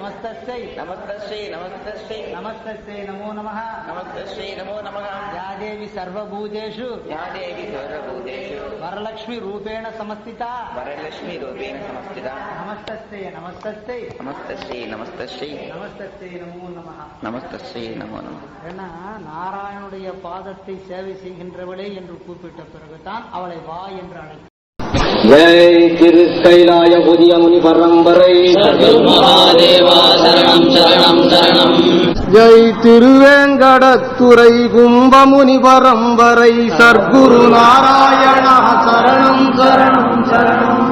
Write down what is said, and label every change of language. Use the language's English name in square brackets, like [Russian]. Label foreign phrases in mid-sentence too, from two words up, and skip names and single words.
[Sanskrit] नमस्तस्यै नमो नमः या देवी सर्वभूतेषु वरलक्ष्मी रूपेण समस्थिता नमस्तस्यै नमस्तस्यै नमो नमः [Tamil] ஏன்னா நாராயணுடைய பாதத்தை சேவை செய்கின்றவளே என்று கூப்பிட்ட பிறகுதான் அவளை வா என்று அழைத்தார். ஜெய் திருக்கைலாய புதிய முனி பரம்பரை மகாதேவா சரணம் சரணம் சரணம். ஜெய் திருவேங்கடத்துறை கும்பமுனி பரம்பரை சர்க்குரு நாராயண சரணம் சரணம் சரணம்.